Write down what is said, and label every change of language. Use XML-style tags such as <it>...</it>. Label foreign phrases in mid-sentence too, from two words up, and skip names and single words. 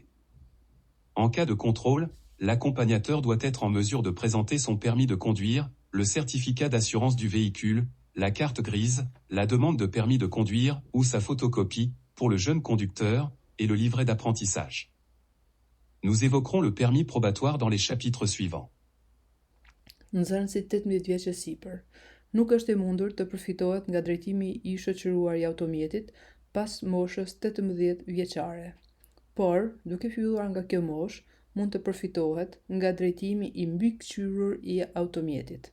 <fr>En cas de contrôle, l'accompagnateur doit être en mesure de présenter son permis de conduire, le certificat d'assurance du véhicule, la carte grise, la demande de permis de conduire ou sa photocopie pour le jeune conducteur et le livret d'apprentissage. Nous évoquerons le permis probatoire dans les chapitres suivants.</fr> <sq>Nxënësit 18 vjeç e sipër. Nuk është e mundur të përfitohet nga drejtimi i shoqëruar i automjetit pas moshës 18 vjeçare. Por, duke filluar nga kjo moshë, mund të përfitohet nga drejtimi i mbikëqyrur i automjetit.</sq>